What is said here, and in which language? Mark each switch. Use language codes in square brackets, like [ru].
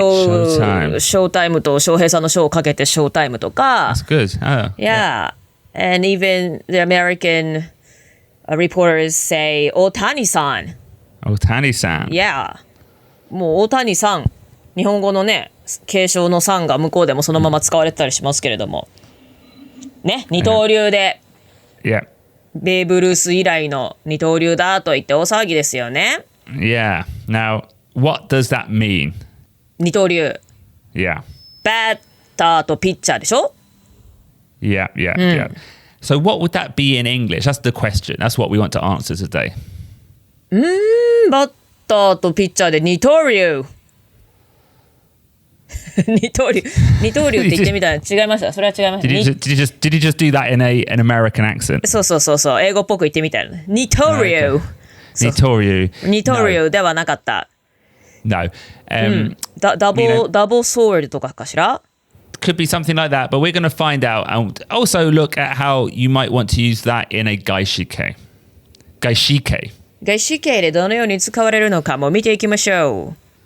[ja] ョータイムと翔平さんのショーをかけてショータイムとか。 [en] That's good. Oh, Yeah. And even the American reporters say 大谷さん。 [ja] 大谷さん。 Yeah. もう大谷さん。日本語のね、継承のさんが向こうでもそのまま使われてたりしますけれども。ね、二刀流で。 [en] Yeah. [ja] ベーブ・ルース以来の二刀流だと言って大騒ぎですよね。 [en] Yeah. Now, what does that mean? [ja] 二刀流。 [en] Yeah. [ja] バッターとピッチャーでしょ [en] Yeah. So what would that be in English? That's the question. That's what we want to answer today. [ja] バッターとピッチャーで二刀流。二刀流って言ってみたら違いました。それは違いました。 [en] Did you just do that in an American accent? [ja] そう。英語っぽく言ってみたら。二刀流。 nitoriu. 二刀流ではなかった。 [en] No. [ja] ダボソールとかかしら [en] Could be something like that, but we're going to find out and also look at how you might want to use that in a gaishike. [ja] 外資系でどのように使われるのかも見ていきましょう。